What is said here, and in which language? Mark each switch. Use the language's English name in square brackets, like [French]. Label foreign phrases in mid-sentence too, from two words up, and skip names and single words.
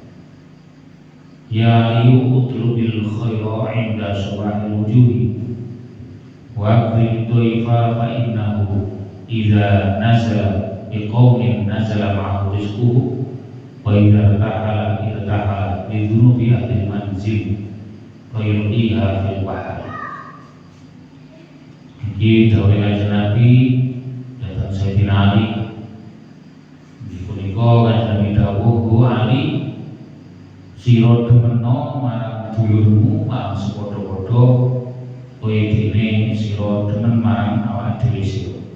[Arabic] يا علي اطلب الخير عند صباح الوجوه وأكرم الضيف فإنه إذا نزل بقوم نزل معه رزقه وإذا ارتحل بذنوب أهل المنزل ويلقيها في البحر. [Javanese] Ini dawuh Kanjeng Nabi datang Sayyidina Ali. Punika Kanjeng Nabi dawuh, Ali sira demeno marang dulurmu marang sepadha-padha kowe dene sira demen marang awak dhewe sira.